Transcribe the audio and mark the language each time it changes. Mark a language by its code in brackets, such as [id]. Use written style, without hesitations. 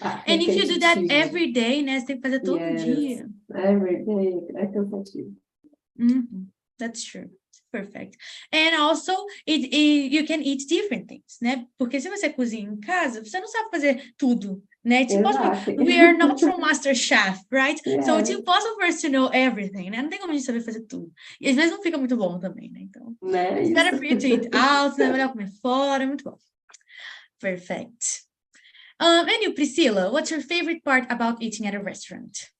[en] And if you do that every day, né? [pt] Você tem que fazer todo dia. [en] Every day [pt] é cansativo. [en] That's true. Perfect. And also, you can eat different things, né? [pt] Porque se você cozinha em casa, você não sabe fazer tudo, né? [en] It's impossible. [pt] Exato. [en] We are not from Master Chef, right? So it's Yeah. impossible for us to know everything, [pt] né? Não tem como a gente saber fazer tudo. E às vezes não fica muito bom também, né? Então, Né? [en] it's better [pt] Isso. [en] for you to eat out, né? [pt] Melhor comer fora, muito bom. [en] Perfect. And you, Priscilla, what's your favorite part about eating at a restaurant?